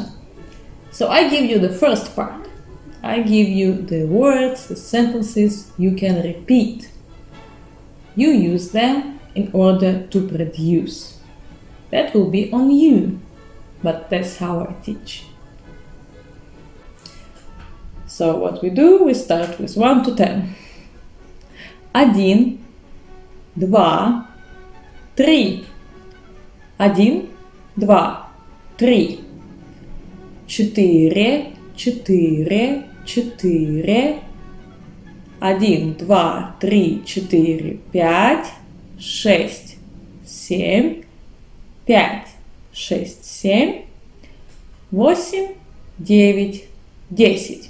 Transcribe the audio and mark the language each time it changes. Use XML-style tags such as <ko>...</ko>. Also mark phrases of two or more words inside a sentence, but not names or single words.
<en>So I give you the first part. I give you the words, the sentences you can repeat. You use them in order to produce. That will be on you, but that's how I teach. So what we do, we start with 1 to 10.</en> <ru>Оди'н, два, три. Оди'н, два, три. Четы'ре, четыре, четыре. 1, 2, 3, 4, 5, 6, 7, 5, 6, 7, 8, 9, 10.</ru>